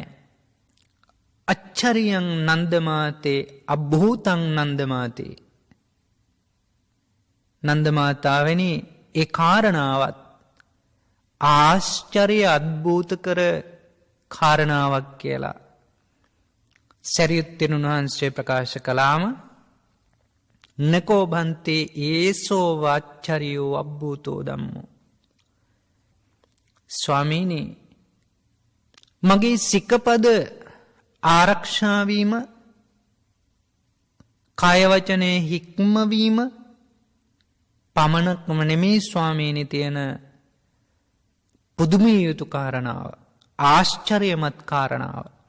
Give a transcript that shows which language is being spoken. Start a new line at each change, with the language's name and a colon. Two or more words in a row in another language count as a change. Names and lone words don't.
Pali: අච්චරියං නන්දමාතේ අභූතං නන්දමාතේ.
Sinhala: නන්දමාතාවනි ඒ කාරණාවත් ආශ්චර්ය අද්භූත කර කාරණාවක් කියලා සරියුත් තෙරුන් වහන්සේ ප්‍රකාශ කළාම
Pali: නකෝ බන්තේ ඒසෝ වාච්චරියෝ අබ්බූතෝ ධම්මෝ.
Sinhala: ස්වාමීනි මගේ සික්කපද ආරක්ෂාවීම කය වචනේ හික්මවීම පමණක්ම නෙමේ ස්වාමීනි තියෙන පුදුමිය යුතු කාරණාව ආශ්චර්යමත් කාරණාව